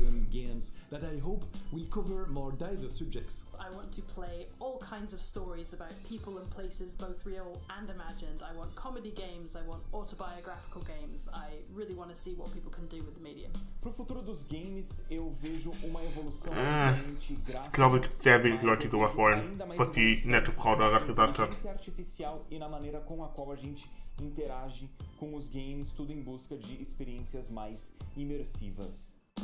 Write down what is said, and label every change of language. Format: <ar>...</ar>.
<en>Games that I hope will cover more diverse subjects. I want to play all kinds of stories about people and places, both real and imagined. I want comedy games, I want autobiographical games. I really want to see what people can do with the medium.</en> <pt>Pro futuro dos games, eu vejo uma evolução</pt> <de>Ich glaube, sehr wenig Leute, die sowas wollen, was die nette Frau da gerade gesagt hat.</de> <pt>Artificial e na maneira com a qual a gente interage com os games, tudo em busca de experiências mais imersivas.</pt>